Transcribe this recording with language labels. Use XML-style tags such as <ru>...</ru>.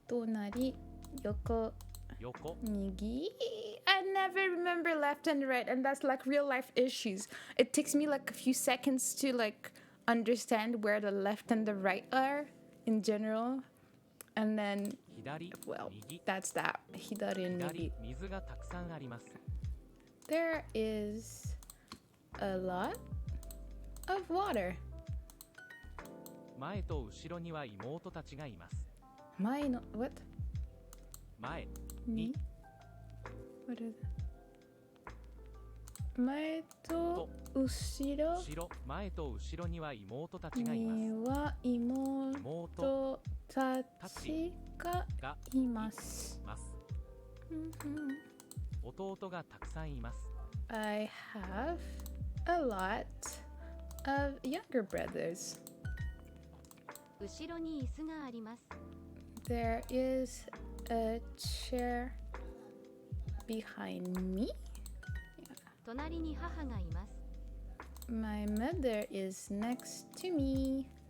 <ja>tonari, yoko, 横。 Nigi.</ja> <en>I never remember left and right, and that's like real life issues. It takes me like a few seconds to like understand where the left and the right are in general, and then</en> <ja>左、</ja> <en>well,</en> <ja>右。</ja> <en>that's that. Hidari and</en> <ja>左 Nigi. 水がたくさんあります。</ja> <en>There is a lot of water.</en> <ja>前と後ろには妹たちがいます。</ja> <en>What?</en> <ja>前</ja> <en>Ni? What is it?</en> <ja>前と後ろ後ろ前と後ろには妹たちがいますには妹たちががいます。ます。うん弟がたくさんいます。</ja> <en>I have a lot of younger brothers.</en> <ja>後ろに椅子があります。</ja> <en>There is a chair behind me.</en> <ja>隣に母がいます。</ja> <en>My mother is next to me.</en>